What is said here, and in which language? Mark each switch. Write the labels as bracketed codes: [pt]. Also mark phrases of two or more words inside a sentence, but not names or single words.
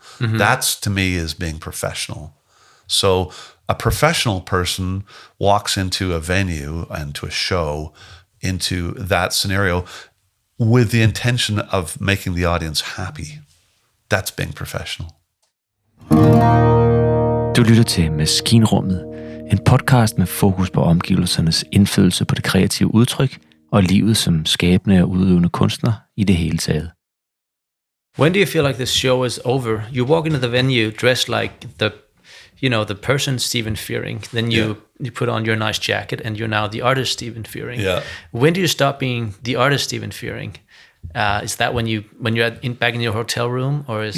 [en] Mm-hmm. That's to me is being professional. So a professional person walks into a venue and to a show, into that scenario with the intention of making the audience happy. That's being professional. [da] Du lytter til Maskinrummet, en podcast med fokus på omgivelsernes indflydelse på det kreative udtryk og livet som skabende og udøvende kunstner i det hele taget. [en] When do you feel like the show is over? You walk into the venue dressed like the person Stephen Fearing. Then you put on your nice jacket and you're now the artist Stephen Fearing. Yeah. When do you stop being the artist Stephen Fearing? Is that when you're back in your hotel room, or is